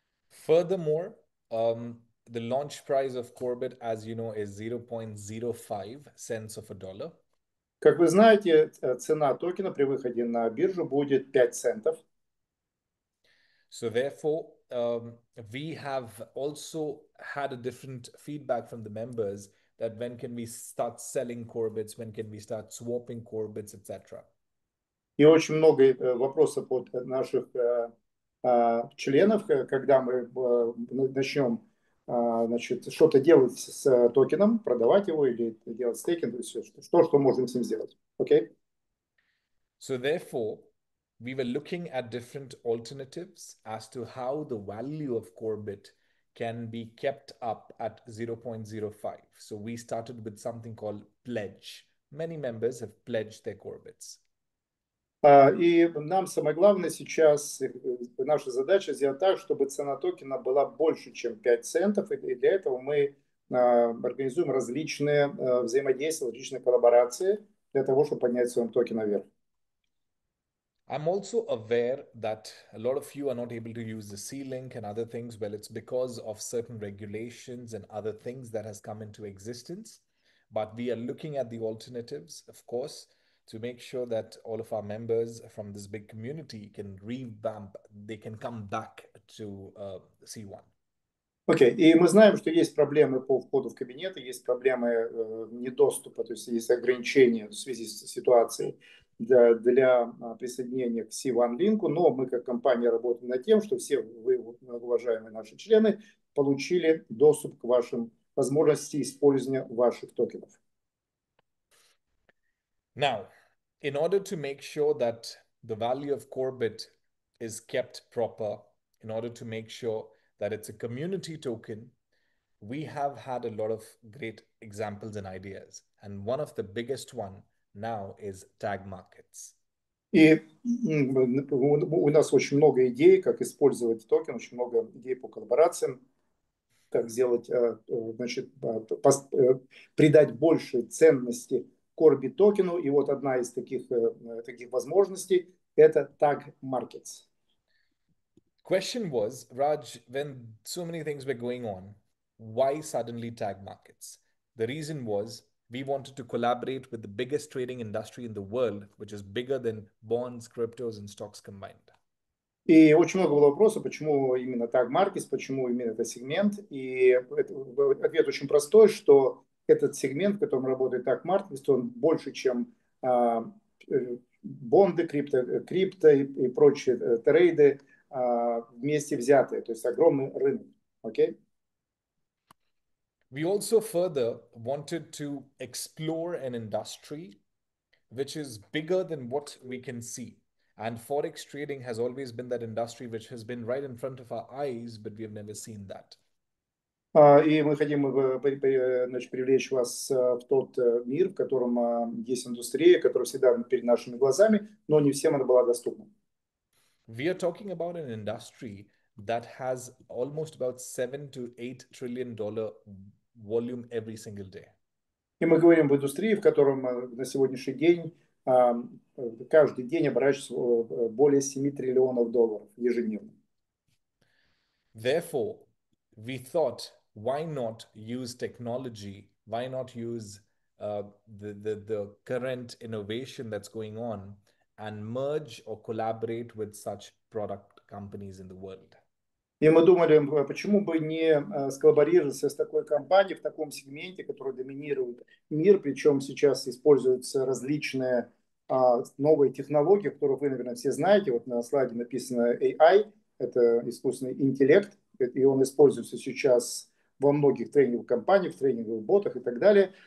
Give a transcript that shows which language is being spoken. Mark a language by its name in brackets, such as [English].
[English] Furthermore, the launch price of CORBIT, as you know, is 0.05 cents of a dollar. [Russian] Как вы знаете, цена токена при выходе на биржу будет 5 центов. [English] So therefore, we have also had a different feedback from the members that when can we start selling CORBITs, when can we start swapping CORBITs, etc. [Russian] И очень много вопросов от наших членов, когда мы начнем значит, что-то делать с токеном, продавать его или делать стейкинг, то есть что можем с ним сделать. [English] Okay? So therefore, we were looking at different alternatives as to how the value of CORBIT can be kept up at 0.05. So we started with something called pledge. Many members have pledged their CORBITs. [Russian] И нам самое главное сейчас, наша задача сделать так, чтобы цена токена была больше, чем 5 центов. И для этого мы организуем различные взаимодействия, различные коллаборации для того, чтобы поднять свой токен наверх. [English] I'm also aware that a lot of you are not able to use the C-Link and other things. Well, it's because of certain regulations and other things that has come into existence. But we are looking at the alternatives, of course, to make sure that all of our members from this big community can revamp, they can come back to C1. [Russian] Окей, и мы знаем, что есть проблемы по входу в кабинеты, есть проблемы недоступа, то есть есть ограничения в связи с ситуацией для присоединения к C1 линку, но мы как компания работаем над тем, что все вы, уважаемые наши члены, получили доступ к вашим возможностям использования ваших токенов. [English] Now, in order to make sure that the value of CORBIT is kept proper, in order to make sure that it's a community token, we have had a lot of great examples and ideas. And one of the biggest one now is tag markets. [Russian] И у нас очень много идей, как использовать токен, очень много идей по коллаборациям, как сделать, значит, придать больше ценности CORBIT токену. И вот одна из таких возможностей – это tag markets. [English] Question was, Raj, when so many things were going on, why suddenly tag markets? The reason was we wanted to collaborate with the biggest trading industry in the world, which is bigger than bonds, cryptos, and stocks combined. [Russian] И очень много было вопросов, почему именно tag markets, почему именно этот сегмент. И ответ очень простой, что этот сегмент, в котором работает tag markets, он больше, чем бонды, крипто и прочие трейды вместе взятые. То есть огромный рынок. [English] Okay? We also further wanted to explore an industry which is bigger than what we can see. And Forex trading has always been that industry which has been right in front of our eyes, but we have never seen that. [Russian] И мы хотим значит, привлечь вас в тот мир, в котором есть индустрия, которая всегда перед нашими глазами, но не всем она была доступна. [English] We are talking about an industry that has almost about $7 to $8 trillion volume every single day. [Russian] И мы говорим в индустрии, в котором на сегодняшний день каждый день оборачивается более $7 триллионов ежедневно. [English] Therefore, we thought, why not use technology? Why not use the current innovation that's going on and merge or collaborate with such product companies in the world? [Russian] И мы думали, почему бы не сколлаборироваться с такой компанией в таком сегменте, который доминирует мир, причем сейчас используются различные новые технологии, которые вы, наверное, все знаете. Вот на слайде написано AI, это искусственный интеллект, и он используется сейчас во многих тренинговых компаниях, в тренинговых ботах и так далее.